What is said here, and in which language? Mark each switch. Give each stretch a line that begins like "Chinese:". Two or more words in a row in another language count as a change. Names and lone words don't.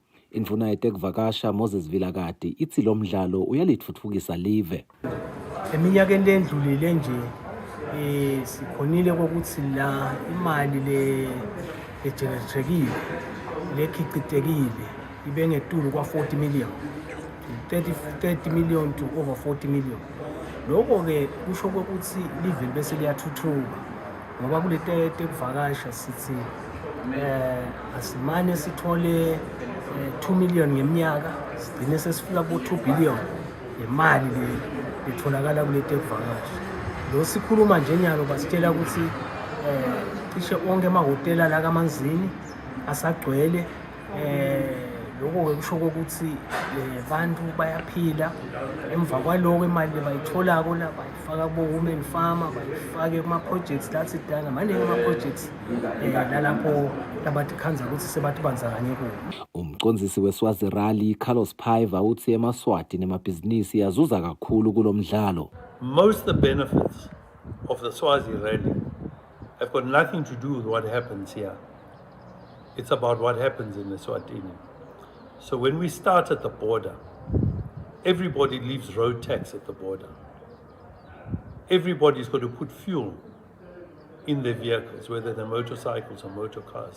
Swati: Indvuna yetekuvakasha Moses Vilakazi ithi lo mdlalo uyalitfutfukisa live. Eminyakeni lendlulile nje sikhonile ukuthi la imali legenerekile lekhicitekile ibe ngetulu kwa
English: 40 million 30 million to over 40 million.
Swati: Lokho ke kusho ukuthi live bese liyathuthuka ngoba kule tekuvakasha sithi asimane sithole 2 million ngeminyaka sigcine sesifika ku 2 billion imali letholakala kule tekuvakasha. Lo sikhuluma nje nyalo basitshela ukuthi cishe onke amahotela la kaManzini asagcwele. Lokho kusho ukuthi abantu bayaphila emva kwaloko imali bayitholako la bayifaka ku
English: women farmer
Swati: bayifake kuma projects lathi danga maningi ama projects lalapho labathi khanza ukuthi sebathi banzakanye kuwo. Umcondzisi weSwazi Rally Carlos Paiva uthi emaswati nemabhizinisi yazuza kakhulu kulomdlalo.
English: Most of the benefits of the Swazi Rally have got nothing to do with what happens here. It's about what happens in Eswatini. So when we start at the border, everybody leaves road tax at the border. Everybody's got to put fuel in their vehicles, whether they're motorcycles or motor cars.